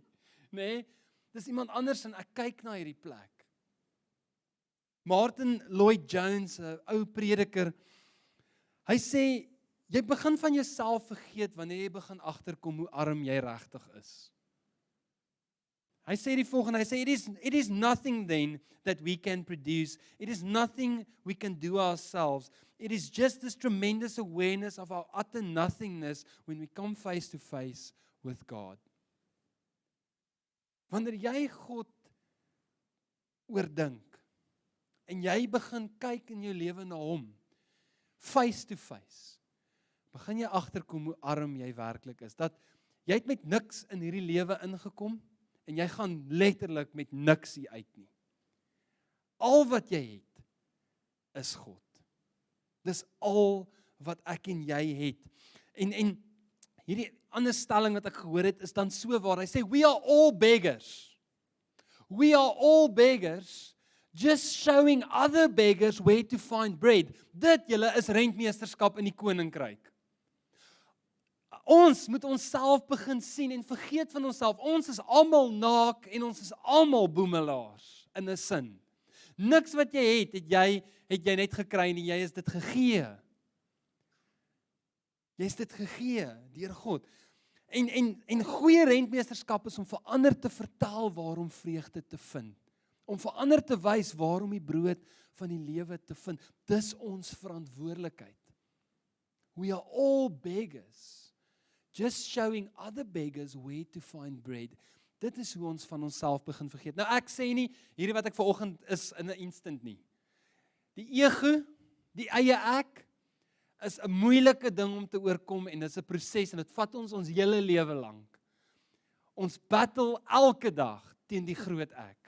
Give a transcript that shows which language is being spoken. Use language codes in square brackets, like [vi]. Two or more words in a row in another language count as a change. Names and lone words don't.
[af] Nee, dis iemand anders en ek kyk na hierdie plek. Martin Lloyd Jones, 'n ou prediker, hy sê, jy begin van jouself vergeet wanneer jy begin agterkom hoe arm jy regtig is. Hy sê die volgende, hy sê, [en] it is nothing then that we can produce. It is nothing we can do ourselves. It is just this tremendous awareness of our utter nothingness when we come face to face with God. [af] Wanneer jy God oordink, en jy begin kyk in jou lewe na hom, [en] face to face, [af] begin jy agterkom hoe arm jy werklik is, dat jy het met niks in hierdie lewe ingekom, en jy gaan letterlik met niks hier uit nie. Al wat jy het, is God. Dis al wat ek en jy het. En hierdie ander stelling wat ek gehoor het, is dan so waar. Hy sê, [en] we are all beggars. We are all beggars, just showing other beggars where to find bread. [af] Dit, julle, is rentmeesterskap in die koninkryk. Ons moet onsself begin sien en vergeet van onsself. Ons is almal naak en ons is almal boemelaars in 'n sin. Niks wat jy het jy net gekry nie, jy is dit gegee. Jy is dit gegee deur God. En goeie rentmeesterskap is om vir ander te vertel waarom vreugde te vind. Om vir ander te wys waarom die brood van die lewe te vind. Dis ons verantwoordelikheid. [en] We are all beggars. Just showing other beggars where to find bread. [af] Dit is hoe ons van onsself begin vergeet. Nou ek sê nie, hierdie wat ek vanoggend is in 'n instant nie. Die ego, die eie ek, is 'n moeilike ding om te oorkom en dit is 'n proses en dit vat ons hele lewe lank. Ons battle elke dag teen die groot ek.